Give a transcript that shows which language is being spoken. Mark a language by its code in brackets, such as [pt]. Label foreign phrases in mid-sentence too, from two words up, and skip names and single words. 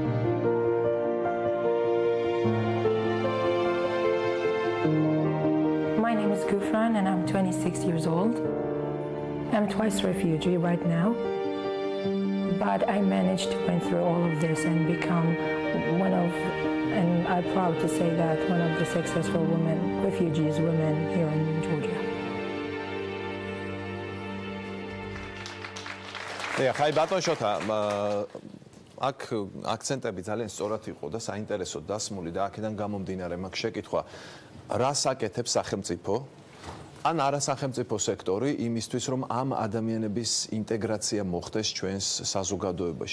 [en] My name is Gufran and I'm 26 years old. I'm twice refugee right now, but I managed to went through all of this and become and I'm proud to say that one of the successful refugees women here in Georgia. [ka] ხაი ბატონ შოთა, აქ აქცენტები ძალიან სწორად იყო და საინტერესოდ დასმული და აქედან გამომდინარე მაქვს შეკითხვა, რას აკეთებს სახელმწიფო ან არასახელმწიფო სექტორი იმისთვის, რომ ამ ადამიანების ინტეგრაცია მოხდეს ჩვენს საზოგადოებაში.